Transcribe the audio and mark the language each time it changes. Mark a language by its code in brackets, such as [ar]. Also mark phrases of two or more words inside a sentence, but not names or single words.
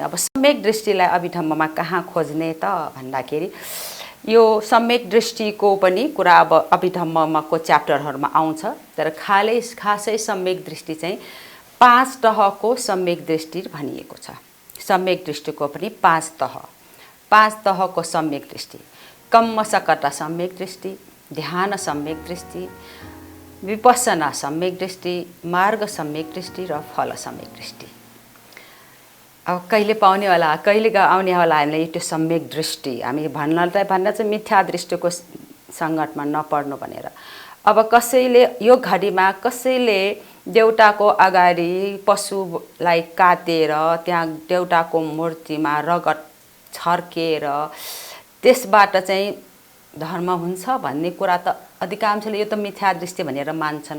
[ne] अब सम्यक दृष्टिलाई अभिधम्ममा कहाँ खोज्ने त भन्दाखेरि यो सम्यक दृष्टिको पनि कुरा अब अभिधम्मको च्याप्टरहरूमा आउँछ। तर खासै सम्यक दृष्टि चाहिँ 5 तहको सम्यक दृष्टि भनिएको छ। सम्यक दृष्टिको पनि 5 तहको सम्यक दृष्टि: कम्मसकता सम्यक दृष्टि, ध्यान सम्यक दृष्टि, विपස්සना सम्यक दृष्टि, मार्ग सम्यक दृष्टि र फल सम्यक दृष्टि। अब कहिले पाउने होला, कहिले आउने होला हामीलाई त्यो सम्यक दृष्टि। हामी भन्न चाहिँ मिथ्या दृष्टिको सङ्गतमा नपर्नु भनेर। अब कसैले यो घडीमा कसैले देउताको अगाडि पशुलाई काटेर त्यहाँ देउताको मूर्तिमा रगत छर्केर त्यसबाट चाहिँ धर्म हुन्छ भन्ने कुरा त अधिकांशले यो त मिथ्या दृष्टि भनेर मान्छन्।